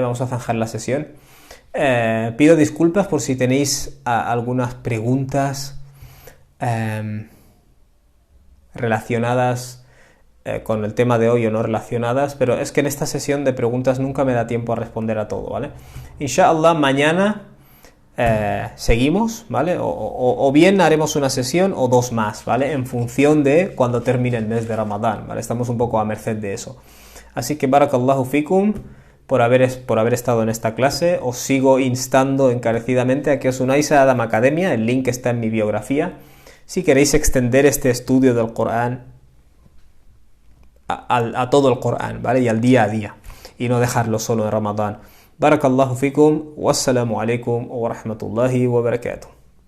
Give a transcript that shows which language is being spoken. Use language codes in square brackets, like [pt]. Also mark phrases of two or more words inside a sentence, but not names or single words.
[es] Vamos a zanjar la sesión. Pido disculpas por si tenéis algunas preguntas relacionadas con el tema de hoy o no relacionadas, pero es que en esta sesión de preguntas nunca me da tiempo a responder a todo, ¿vale? Inshallah, mañana seguimos, ¿vale? O bien haremos una sesión o dos más, ¿vale? En función de cuando termine el mes de Ramadán, ¿vale? Estamos un poco a merced de eso. Así que [ar] بارك الله فيكم [es] por haber estado en esta clase. Os sigo instando encarecidamente a que os unáis a Adam Academia, el link está en mi biografía, si queréis extender este estudio del Corán a todo el Corán, ¿vale? Y al día a día, y no dejarlo solo en Ramadán. [ar] بارك الله فيكم، والسلام عليكم ورحمة الله وبركاته.